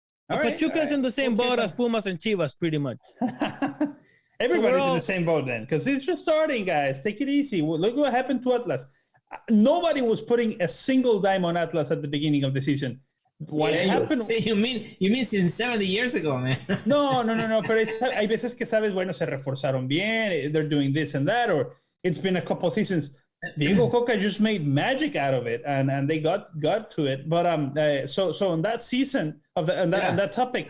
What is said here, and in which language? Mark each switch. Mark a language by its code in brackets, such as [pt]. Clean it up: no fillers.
[en] Pachuca's in the same boat as Pumas and Chivas, pretty much. Everybody's in the same boat then, because it's just starting, guys. Take it easy. Look what happened to Atlas. Nobody was putting a single dime on Atlas at the beginning of the season. What happened? So you mean since 70 years ago, man? No. [es] Pero hay veces que sabes, bueno, se reforzaron bien. [en] They're doing this and that, or it's been a couple seasons. Diego Coca just made magic out of it, and they got to it. But so on that season of on that topic,